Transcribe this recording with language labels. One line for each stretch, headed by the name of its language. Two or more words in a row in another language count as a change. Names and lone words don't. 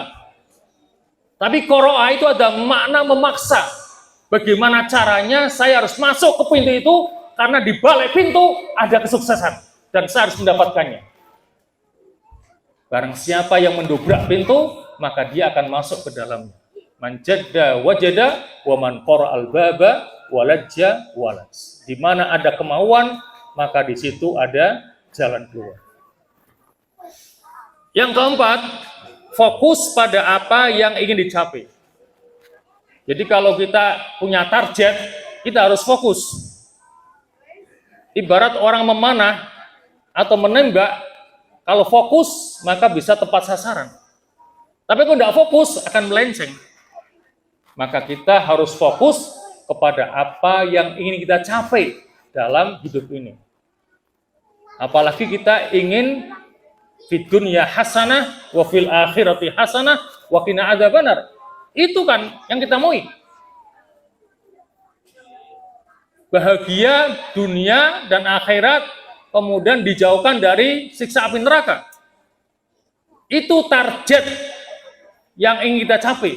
Indonesian: Tapi qara'a itu ada makna memaksa. Bagaimana caranya saya harus masuk ke pintu itu, karena di balik pintu ada kesuksesan. Dan saya harus mendapatkannya. Barang siapa yang mendobrak pintu, maka dia akan masuk ke dalamnya.
Arabic: من جد وجد، ومن قرع الباب ولج ولج.
Indonesian: Di mana ada kemauan, maka di situ ada jalan keluar. Yang keempat, fokus pada apa yang ingin dicapai. Jadi kalau kita punya target, kita harus fokus. Ibarat orang memanah atau menembak, kalau fokus maka bisa tepat sasaran. Tapi kalau tidak fokus akan melenceng. Maka kita harus fokus kepada apa yang ingin kita capai dalam hidup ini. Apalagi kita ingin
Arabic: في الدنيا حسنة وفي الآخرة حسنة وقنا عذاب النار.
Indonesian: Itu kan yang kita mau. Bahagia dunia dan akhirat, kemudian dijauhkan dari siksa api neraka. Itu target yang ingin kita capai.